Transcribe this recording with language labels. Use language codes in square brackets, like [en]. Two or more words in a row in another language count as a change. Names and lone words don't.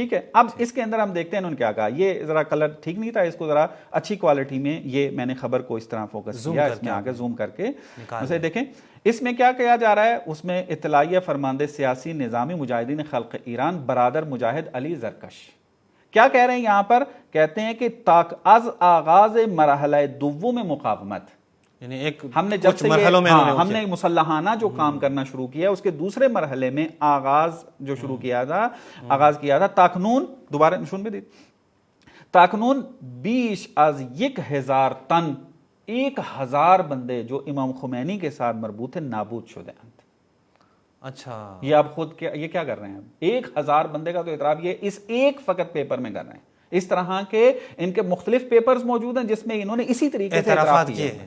[ur] ٹھیک ہے, اب اس کے اندر ہم دیکھتے ہیں انہوں نے کیا کہا. یہ ذرا کلر ٹھیک نہیں تھا, اس کو ذرا اچھی کوالٹی میں یہ میں نے خبر کو اس طرح فوکس کیا, اس میں آگے زوم کر کے اسے دیکھیں. اس میں کیا کیا جا رہا ہے, اس میں [fa] اطلاعیہ فرماندے سیاسی نظامی مجاہدین خلق ایران برادر مجاہد علی زرکش [ur] کیا کہہ رہے ہیں یہاں پر, کہتے ہیں کہ [fa] تاک از آغاز مرحلہ دوم مقاومت, [ur] یعنی ایک ہم نے جب سے ہم نے مسلحانہ جو کام کرنا شروع کیا, اس کے دوسرے مرحلے میں آغاز جو شروع کیا تھا, آغاز کیا تھا, [fa] تاکنون دوبارہ [ur] نشون بھی دی, [fa] تاکنون 20 از 1,000 تن, [ur] 1,000 بندے جو امام خمینی کے ساتھ مربوط تھے [fa] نابود شدہ [ur] ہیں. اچھا, یہ آپ خود یہ کیا کر رہے ہیں, 1,000 بندے کا تو اعتراف یہ اس ایک فقط پیپر میں کر رہے ہیں. اس طرح کے ان کے مختلف پیپرز موجود ہیں جس میں انہوں نے اسی طریقے سے اعتراف کیے ہیں.